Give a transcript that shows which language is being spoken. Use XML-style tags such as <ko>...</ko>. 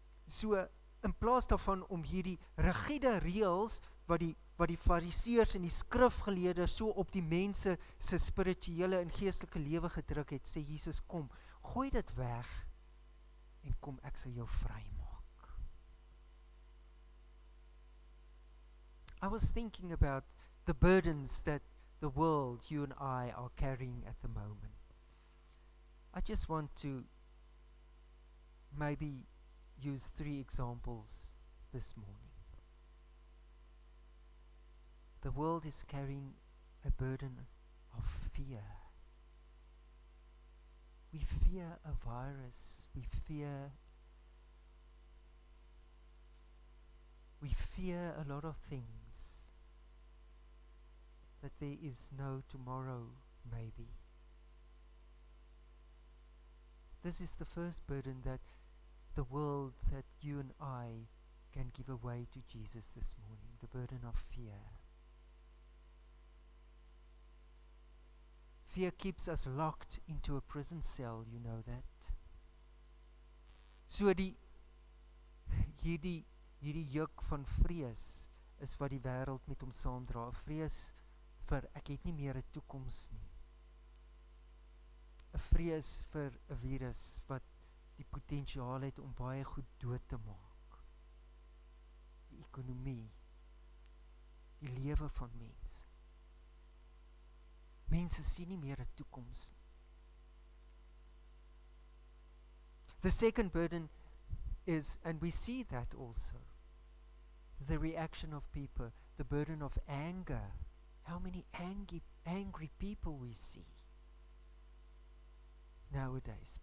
<af>So, in plaas daarvan om hierdie rigiede reëls, wat die fariseërs en die skrifgeleerdes so op die mense se spirituele en geestelike lewe gedruk het, sê Jesus, kom, gooi dit weg, en kom, ek sal jou vry maak.</af> <en>I was thinking about the burdens that the world, you and I, are carrying at the moment. I just want to maybe use 3 examples this morning. The world is carrying a burden of fear. We fear a virus. We fear a lot of things. That there is no tomorrow, maybe. This is the first burden that the world, that you and I can give away to Jesus this morning, the burden of fear. Fear keeps us locked into a prison cell, you know that.</en> <af>So hierdie juk van vrees is wat die wêreld met hom saamdra. 'n Vrees vir ek het nie meer 'n toekoms nie. 'n Vrees vir 'n virus wat die potensiaal het om baie goed dood te maak. Die ekonomie, die lewe van mense. Mense sien nie meer 'n toekoms nie.</af> <en>The second burden is, and we see that also, the reaction of people, the burden of anger. How many angry people we see nowadays.</en>